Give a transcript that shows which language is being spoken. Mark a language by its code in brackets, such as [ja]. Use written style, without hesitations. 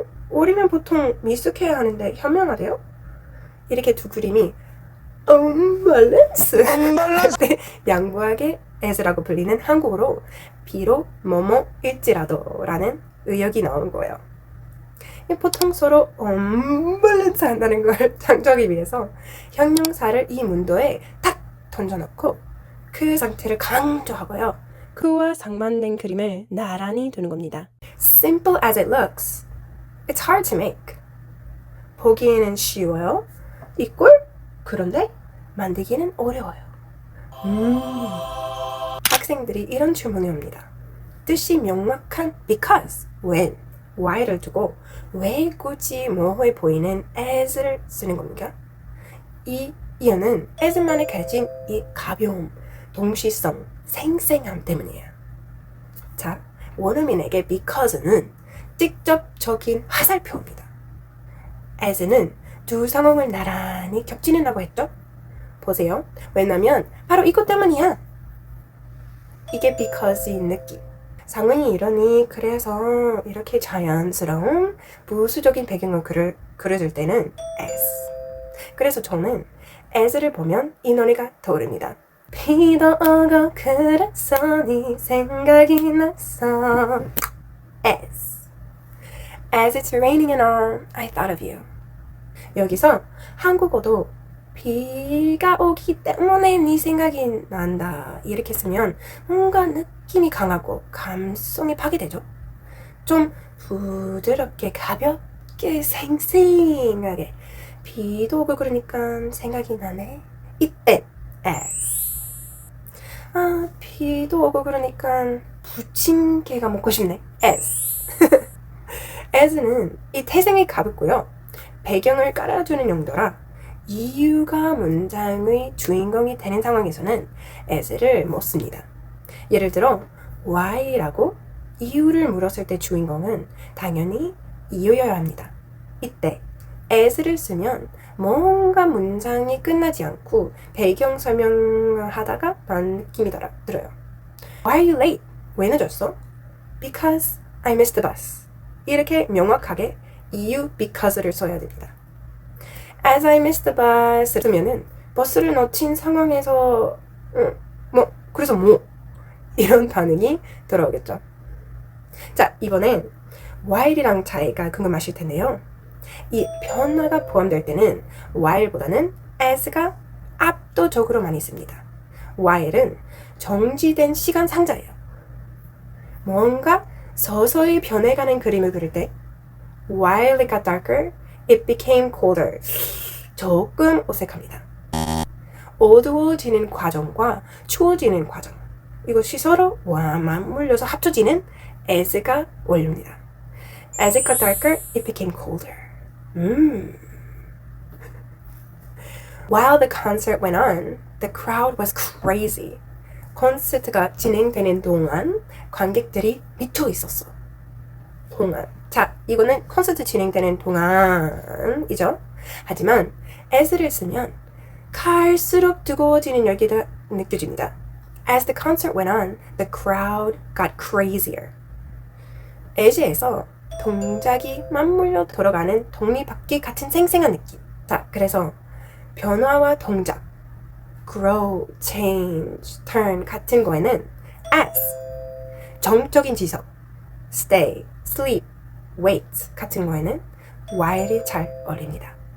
[ko] 어리면 보통 미숙해야 하는데 현명하대요? 이렇게 두 그림이 unbalance 양보하게 as라고 불리는 한국어로 비록 뭐뭐일지라도 라는 의역이 나온 거예요. 보통 서로 unbalance 한다는 걸 장조하기 위해서 형용사를 이 문도에 딱 던져놓고 그 상태를 강조하고요. 그와 상반된 그림을 나란히 두는 겁니다. [en] Simple as it looks, it's hard to make. [ko] 보기에는 쉬워요. equal? 그런데 만들기는 어려워요. 학생들이 이런 질문을 합니다. 뜻이 명확한 because, when, why를 두고 왜 굳이 뭐해 보이는 as를 쓰는 겁니까? 이 이유는 as만이 가진 이 가벼움, 동시성, 생생함 때문이에요. 자, 원어민에게 because는 직접적인 화살표입니다. as는 두 상황을 나란히 겹치는다고 했죠? 보세요. 왜냐면 바로 이것 때문이야. 이게 because인 느낌. 상황이 이러니 그래서 이렇게 자연스러운 부수적인 배경을 그려줄 때는 as. 그래서 저는 as를 보면 이 노래가 떠오릅니다. 비도 오고 그래서 네 생각이 났어. [en] As it's raining and all, I thought of you. [ko] 여기서 한국어도 비가 오기 때문에 네 생각이 난다 이렇게 쓰면 뭔가 느낌이 강하고 감성이 파괴되죠. 좀 부드럽게 가볍게 생생하게 비도 오고 그러니까 생각이 나네. 이때 as. 비도 오고 그러니까 부침개가 먹고 싶네. as. as는 이 태생이 가볍고요. 배경을 깔아주는 용도라 이유가 문장의 주인공이 되는 상황에서는 as를 못 씁니다. 예를 들어 why라고 이유를 물었을 때 주인공은 당연히 이유여야 합니다. 이때 as를 쓰면 뭔가 문장이 끝나지 않고 배경 설명을 하다가 난 느낌이 들어요. [en] Why are you late? [ko] 왜 늦었어? [en] Because I missed the bus. [ko] 이렇게 명확하게 이유 because를 써야 됩니다. [en] As I missed the bus [ko] 쓰면은 버스를 놓친 상황에서 그래서 이런 반응이 들어오겠죠. 자, 이번엔 while이랑 차이가 궁금하실 텐데요. 이 변화가 포함될 때는 while보다는 as가 압도적으로 많이 씁니다. while은 정지된 시간 상자예요. 뭔가 서서히 변해가는 그림을 그릴 때 [en] While it got darker, it became colder. [ko] 조금 어색합니다. 어두워지는 과정과 추워지는 과정 이것이 서로 맞물려서 합쳐지는 as가 원료입니다. [en] As it got darker, it became colder. While the concert went on, the crowd was crazy. [ko] 콘서트가 진행되는 동안 관객들이 미쳐 있었어. 동안. 자, 이거는 콘서트 진행되는 동안이죠. 하지만 as를 쓰면 갈수록 뜨거워지는 열기가 느껴집니다. [en] As the concert went on, the crowd got crazier. [ko] as에서 동작이 맞물려 돌아가는 독립바퀴 같은 생생한 느낌. 자, 그래서 변화와 동작 grow, change, turn 같은 거에는 as, 정적인 지석, stay, sleep, wait 같은 거에는 while이 잘 어울립니다.